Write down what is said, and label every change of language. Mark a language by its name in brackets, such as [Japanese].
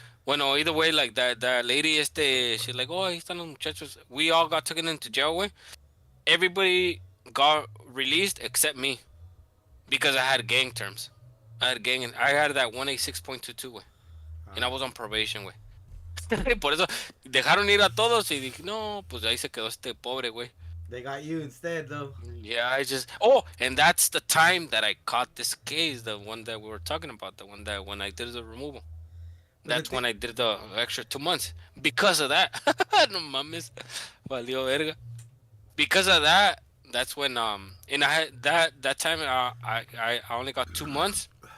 [English] Bueno, either way, like that lady, she's like, oh, [Spanish] ahí están los muchachos. [English] We all got taken into jail, way. Everybody got released except me because I had gang terms. I had that 186.22, way, and I was on probation, way. [Spanish] Por eso dejaron ir a todos y dije, no, pues ahí se quedó este pobre, güey. [English] They got you instead, though. Yeah, I just. Oh, and that's the time that I caught this case, the one that we were talking about, the one that when I did the removal. But the That's thing, when I did the extra 2 months because of that. [Spanish] No mames, valió verga. [English] Because of that, that's when and I had that time I only got 2 months.